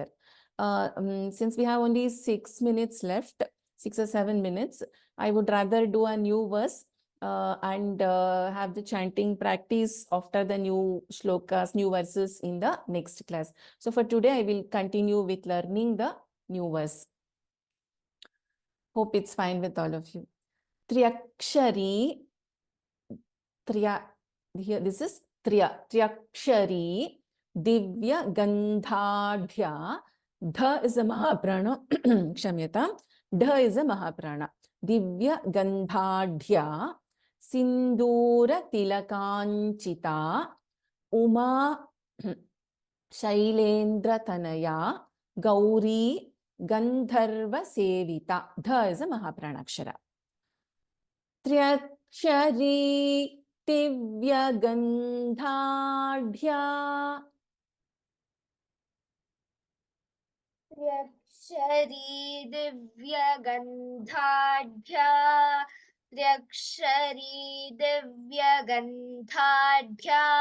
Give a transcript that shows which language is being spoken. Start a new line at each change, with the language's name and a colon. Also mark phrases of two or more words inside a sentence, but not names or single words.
English: Since we have only 6 minutes left, 6 or 7 minutes, I would rather do a new verse and have the chanting practice after the new shlokas, new verses in the next class. So for today, I will continue with learning the new verse. Hope it's fine with all of you. Triakshari, here this is Triakshari,
Sanskrit: दिव्य गन्धाढ्या.
English: Dha is a Mahaprana, Kshamyatam. Dha is a Mahaprana.
Sanskrit: दिव्य गन्धाढ्या, सिन्दूर तिलकाञ्चिता, उमा शैलेन्द्र तनया, गौरी गन्धर्व सेविता.
English: Dha is a
Sanskrit: महाप्राण अक्षर. त्र्यक्षरी दिव्य गन्धाढ्या. त्र्यक्षरी दिव्यगन्धाढ्या त्र्यक्षरी दिव्यगन्धाढ्या